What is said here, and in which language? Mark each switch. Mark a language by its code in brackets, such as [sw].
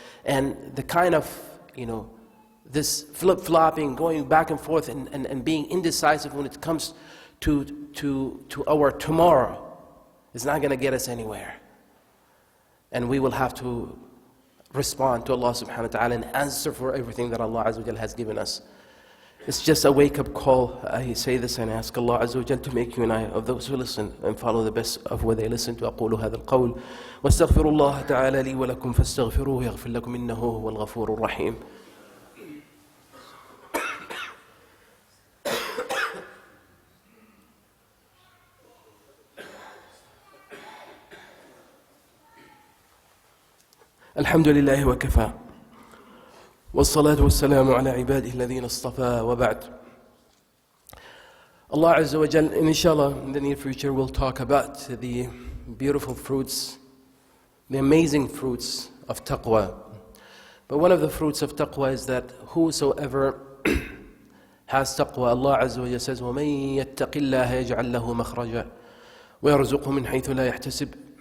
[en] And the kind of, this flip-flopping, going back and forth and being indecisive when it comes to our tomorrow is not going to get us anywhere. And we will have to respond to Allah subhanahu wa ta'ala and answer for everything that Allah Azza wa Jalla has given us. It's just a wake-up call. I say this and ask Allah Azza wa Jalla to make you and I of those who listen and follow the best of what they listen to. [ar] أقول هذا القول واستغفر الله تعالى لي ولكم فاستغفروه يغفر لكم إنه هو الغفور الرحيم. الحمد لله وكفى والصلاة والسلام على عباده الذين اصطفى وبعد. [en] Allah Azza wa Jal, inshallah, in the near future, will talk about the beautiful fruits, the amazing fruits of taqwa. But one of the fruits of taqwa is that whosoever has taqwa, Allah Azza wa Jal says, [ar] وَمَن يَتَّقِ اللَّهَ يَجْعَلْ لَهُ مَخْرَجًا وَيَرْزُقْهُ مِنْ حَيْثُ لَا يَحْتَسِبُ.